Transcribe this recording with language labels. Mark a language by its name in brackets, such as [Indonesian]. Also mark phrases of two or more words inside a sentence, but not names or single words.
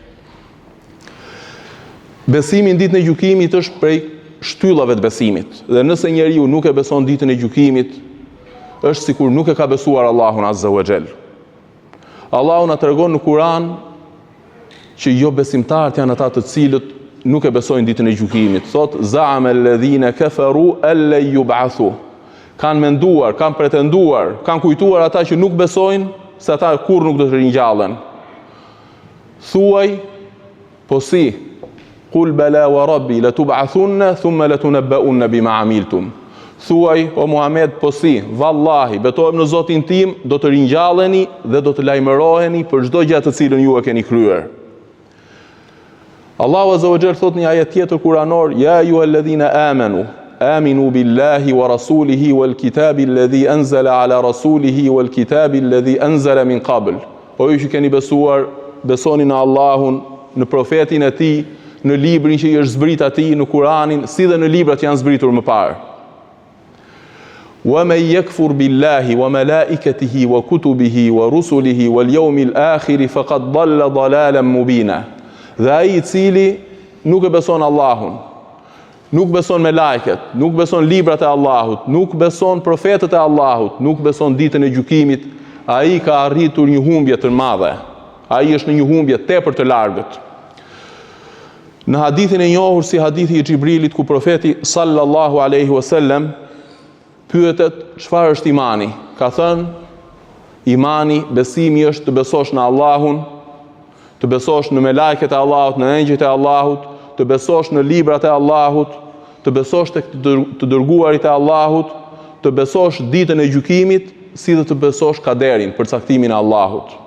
[Albanian] Besimi në ditën e gjykimit është prej shtyllave të besimit. Dhe nëse njeriu nuk e beson ditën e gjykimit, është sikur nuk e ka besuar Allahun [Arabic] عز وجل. [Albanian] Allahu na tregon në Kur'an që jo besimtarët janë ata të cilët nuk e besojnë ditën e gjykimit. Thot: [Arabic] "زعم الذين كفروا أن لن يبعثوا." [Albanian] Kanë menduar, kanë pretenduar, kanë kujtuar ata që nuk besojnë se ata kur nuk do të ringjallen. Thuaj: "Po si, [Arabic] قل بلى وربي لتبعثن ثم لتنبؤن بما عملتم." [Albanian] Thuaj, o Muhammed, po si, vallahi, betohem në Zotin tim, do të ringjalleni dhe do të lajmëroheni për çdo gjë të cilën ju e keni kryer. Allahu [Arabic] عز وجل [Albanian] thot një ajet tjetër kuranor: [Arabic] "يا أيها الذين آمنوا آمنوا بالله ورسوله والكتاب الذي أنزل على رسوله والكتاب الذي أنزل من قبل." [Albanian] O ju që keni besuar, besoni në Allahun, në profetin e tij, në librin që i është zbrit atij, në Kur'anin, si dhe në librat që janë zbritur më parë. [Arabic] "ومن يكفر بالله وملائكته وكتبه ورسله واليوم الآخر فقد ضل ضلالا مبينا." [Albanian] Dhe ai i cili nuk e beson Allahun, nuk beson me lajket, nuk beson librat e Allahut, nuk beson profetët e Allahut, nuk beson ditën e gjykimit, ai ka arritur një humbje të madhe. Ai është në një humbje tepër të largët. Në hadithin e njohur si hadithi i Xhibrilit, ku profeti [Arabic] صلى الله عليه وسلم [Albanian] pyetet çfarë është imani, ka thënë: imani, besimi është të besosh në Allahun, të besosh në me lajket e Allahut, në engjëjt e Allahut, të besosh në librat e Allahut, të besosh tek të dërguarit e Allahut, të besosh ditën e gjykimit, si dhe të besosh kaderin, përcaktimin e Allahut.